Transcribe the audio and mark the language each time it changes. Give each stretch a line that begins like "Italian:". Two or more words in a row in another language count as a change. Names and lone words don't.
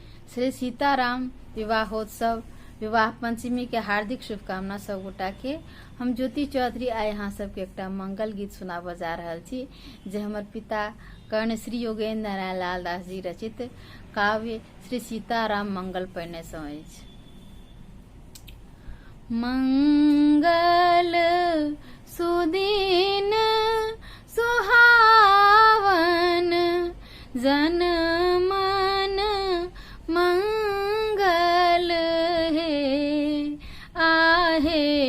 Maithili: श्री सीताराम विवाहोत्सव विवाह पंचमी के हार्दिक शुभकामना सब गोटा के। हम ज्योति चौधरी आए यहाँ सबके एक मंगल गीत सुनाब जा रहा छी, जे हमर पिता कर्ण श्री योगेन्द्र नारायण लाल दास जी रचित काव्य श्री सीताराम मंगल पढ़ने सँ अछि। मंगल सुदिन सुहावन जन मन मंगल हे आहे।